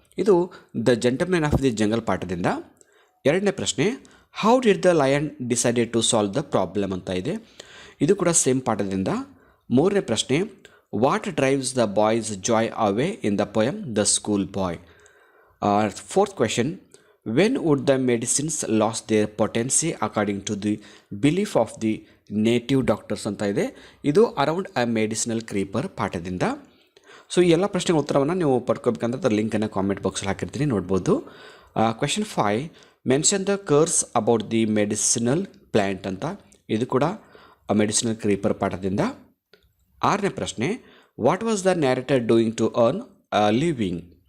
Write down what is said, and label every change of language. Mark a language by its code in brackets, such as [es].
[kn] ಇದು [en] the gentleman of the jungle [kn] ಪಾಠದಿಂದ. 2ನೇ ಪ್ರಶ್ನೆ, [en] how did the lion decided to solve the problem [kn] ಅಂತ ಇದೆ. ಇದು ಕೂಡ ಸೇಮ್ ಪಾಠದಿಂದ. 3ನೇ ಪ್ರಶ್ನೆ, [en] What drives the boys joy away in the poem the school boy. 4th question, when would the medicines lost their potency according to the belief of the native doctors [kn] ಅಂತ ಇದೆ. ಇದು [en] around a medicinal creeper [kn] ಪಾಠದಿಂದ. So ಈ ಎಲ್ಲ ಪ್ರಶ್ನೆಗಳ ಉತ್ತರವನ್ನು ನೀವು ಪಡ್ಕೋಬೇಕಂದ್ರೆ ಅದರ ಲಿಂಕನ್ನು ಕಾಮೆಂಟ್ ಬಾಕ್ಸಲ್ಲಿ ಹಾಕಿರ್ತೀನಿ, ನೋಡ್ಬೋದು. [en] question 5, mention the curse about the medicinal plant [kn] ಅಂತ. ಇದು ಕೂಡ ಮೆಡಿಸಿನಲ್ ಕ್ರೀಪರ್ ಪಾಠದಿಂದ. 6ನೇ ಪ್ರಶ್ನೆ, [en] What was the narrator doing to earn a living.